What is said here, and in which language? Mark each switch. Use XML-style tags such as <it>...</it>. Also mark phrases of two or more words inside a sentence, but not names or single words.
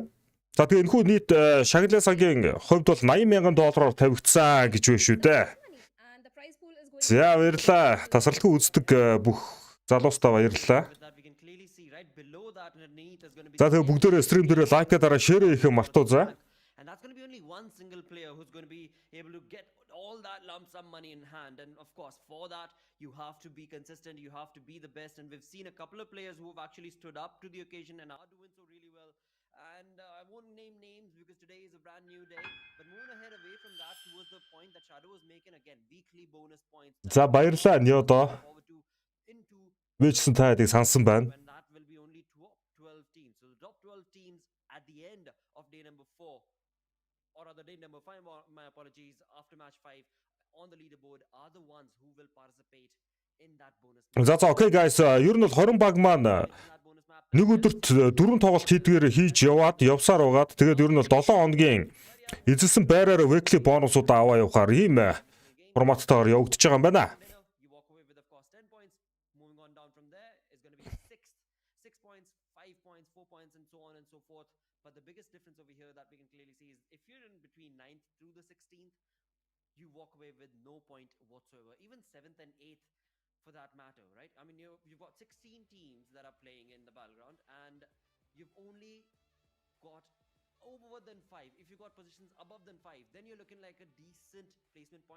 <mn>За тэгээ энэхүү нийт шагналын цагийн хувьд бол $80,000 тавигдсан гэж байна шүү дээ. За баярлалаа. Тасралтгүй үздэг бүх залуустаа баярлалаа. За тэгээ бүгдээрээ стрим дээр лайкаа дараа шеэр хийх мартуу за.</mn> <en>And that's going to be only one single player who's going to be able to get all that lump sum money in hand, and of course for that you have to be consistent, you have to be the best, and we've seen a couple of players who've actually stood up to the occasion and are doing so really well. And I won't name names because today is a brand new day, but moving ahead away from that towards the point that Shadow was making, again weekly bonus points.</en> <mn>За баярлалаа Нёдо. Вичсэн таадыг сансан байна.</mn> <en>That will be only top 12 teams. So the top 12 teams at the end of day number 4, or rather day number 5, my apologies, after match 5 on the leaderboard are the ones who will participate in that bonus.</en> <mn>За</mn> <en>okay guys,</en> <mn>ер нь бол 20 баг маань нэг өдөрт 4 тоглолт хийдгээр хийж явсаар байгаад тэгээд ер нь бол 7 хоногийн эзэлсэн байраар weekly бонусуудаа аваа явахаар ийм форматтайгаар явагдаж байгаа юм байна.</mn> <en>You walk away with of course 10 points. Moving on down from there is going to be 6 points, 5 points, 4 points, and so on and so forth. But the biggest difference over here that we can clearly see is if you're in between 9th through the 16th, you walk away with no point whatsoever. Even 7th and 8th for that matter, right? I mean, you've got 16 teams that are playing in the battleground, and you've only got over than 5, if you got positions above than 5, then you're looking like a decent placement point.</en>